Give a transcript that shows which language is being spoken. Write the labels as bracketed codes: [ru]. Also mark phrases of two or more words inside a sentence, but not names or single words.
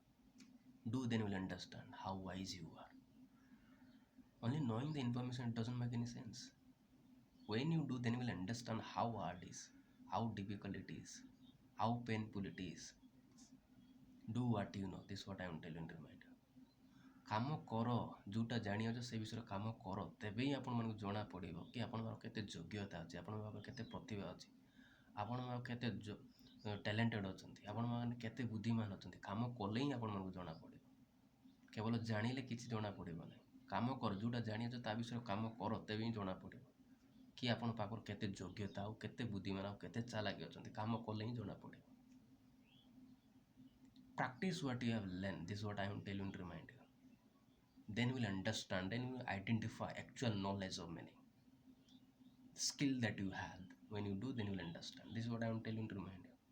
[en] Do, then you will understand how wise you are. Only knowing the information doesn't make any sense. When you do, then you will understand how hard it is, how difficult it is, how painful it is. Do what you know. This is what I am telling you, reminder. [or] କାମ କର ଯେଉଁଟା ଜାଣିଅଛ ସେ ବିଷୟରେ କାମ କର, ତେବେ ହିଁ ଆପଣମାନଙ୍କୁ ଜଣା ପଡ଼ିବ କି ଆପଣଙ୍କର କେତେ ଯୋଗ୍ୟତା ଅଛି, ଆପଣଙ୍କ ପାଖରେ କେତେ ପ୍ରତିଭା ଅଛି, ଆପଣଙ୍କ କେତେ ଟ୍ୟାଲେଣ୍ଟେଡ଼ ଅଛନ୍ତି, ଆପଣମାନେ କେତେ ବୁଦ୍ଧିମାନ ଅଛନ୍ତି। କାମ କଲେ ହିଁ ଆପଣମାନଙ୍କୁ ଜଣା ପଡ଼ିବ। କେବଳ ଜାଣିଲେ କିଛି ଜଣା ପଡ଼ିବ ନାହିଁ। କାମ କର, ଯେଉଁଟା ଜାଣିଅଛ ତା ବିଷୟରେ କାମ କର, ତେବେ ହିଁ ଜଣା ପଡ଼ିବ କି ଆପଣଙ୍କ ପାଖରେ କେତେ ଯୋଗ୍ୟତା ଆଉ କେତେ ବୁଦ୍ଧିମାନ ଆଉ କେତେ ଚାଲାକି ଅଛନ୍ତି। କାମ କଲେ ହିଁ ଜଣା ପଡ଼ିବ। [en] Practice what you have learned. This is what I am telling you to remind you. Then you will understand, then you will identify actual knowledge of meaning. The skill that you have. When you do, then you will understand. This is what I am telling you to remind you.